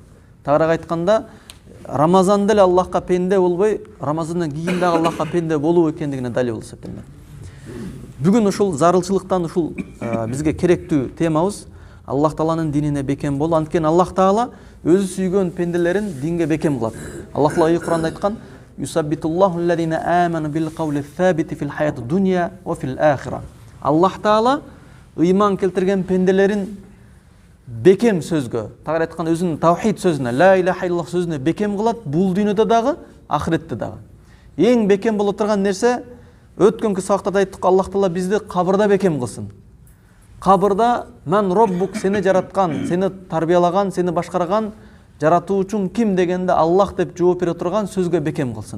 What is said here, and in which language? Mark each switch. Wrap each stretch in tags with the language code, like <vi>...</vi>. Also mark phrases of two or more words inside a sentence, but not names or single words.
<ky>Тагыраак айтканда, Рамазанда эле Аллахка пенде болбой, Рамазандан кийин дагы Аллахка пенде болуу экендигине далил болуп эсептелет. Бүгүн ушул зарылчылыктан ушул бизге керектүү темабыз Аллах Тааланын динине бекем болуу. Анткени Аллах Таала өзү сүйгөн пенделерин динге бекем кылат. Аллах Таала Кур'анда айткан:</ky> <ar>"يثبت الله الذين آمنوا بالقول الثابت في الحياة الدنيا وفي الآخرة."</ar> <ky>Аллах Таала ыйман келтирген пенделерин бекем сөзгө, тагыраак айтканда өзүнүн тавхид сөзүнө,</ky> <ar>لا إله إلا الله</ar> <ky>сөзүнө бекем кылат, бул дүйнөдө дагы, ахиретте дагы. Эң бекем боло турган нерсе, өткөнкү сабактарда айттык, Аллах Таала бизди кабырда бекем кылсын. Кабырда</ky> <ar>من ربك,</ar> <ky>сени жараткан, сени тарбиялаган, сени башкарган жаратуучуң ким дегенде Аллах деп жооп бере турган сөзгө бекем кылсын.</ky>